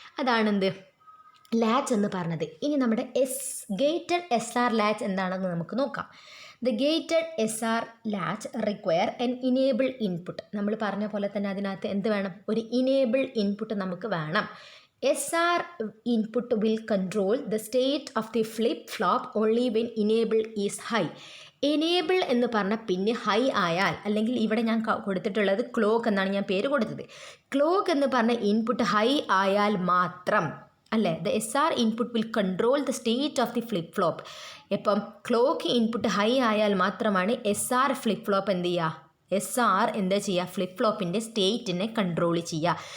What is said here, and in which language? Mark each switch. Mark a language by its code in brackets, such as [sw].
[ml] അതാണെന്ത് latch എന്ന് പറഞ്ഞത്. ഇനി നമ്മുടെ ഗേറ്റഡ് SR ലാച്ച് എന്താണെന്ന് നമുക്ക് നോക്കാം. [en] The gated SR latch require an enable input. [ml] നമ്മൾ പറഞ്ഞ പോലെ തന്നെ അതിനകത്ത് എന്ത് വേണം, ഒരു ഇനേബിൾ ഇൻപുട്ട് നമുക്ക് വേണം. [en] SR input will control the state of the flip-flop only when enable is high. [ml] enable എന്ന് പറഞ്ഞ പിന്നെ ഹൈ ആയാൽ, അല്ലെങ്കിൽ ഇവിടെ ഞാൻ കൊടുത്തിട്ടുള്ളത് ക്ലോക്ക് എന്നാണ് ഞാൻ പേര് കൊടുത്തത്. ക്ലോക്ക് എന്ന് പറഞ്ഞ ഇൻപുട്ട് ഹൈ ആയാൽ മാത്രം അല്ലേ, [en] The SR input will control the state of the flip flop. [ml] ഇപ്പം ക്ലോക്ക് ഇൻപുട്ട് ഹൈ ആയാൽ മാത്രമാണ് SR ഫ്ലിപ്പ് ഫ്ലോപ്പ് എന്ത് ചെയ്യുക, SR എന്താ ചെയ്യുക, ഫ്ലിപ്പ് ഫ്ലോപ്പിൻ്റെ സ്റ്റേറ്റിനെ കൺട്രോൾ ചെയ്യുക.